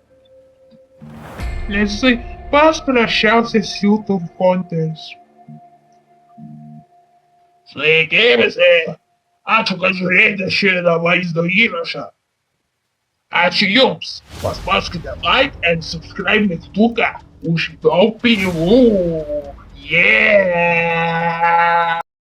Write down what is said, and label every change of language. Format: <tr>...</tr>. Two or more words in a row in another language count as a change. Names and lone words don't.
<lt>Nes jisai pats prasčiausias YouTube konteris. Sveiki visi! Ačiū, kad žiūrėjote šitą vaizdo įrašą. Ačiū jums! Paspauskite</lt> <en>like and subscribe</en> <lt>mygtuką už daug pinigų!</lt> <en>Yeah!</en>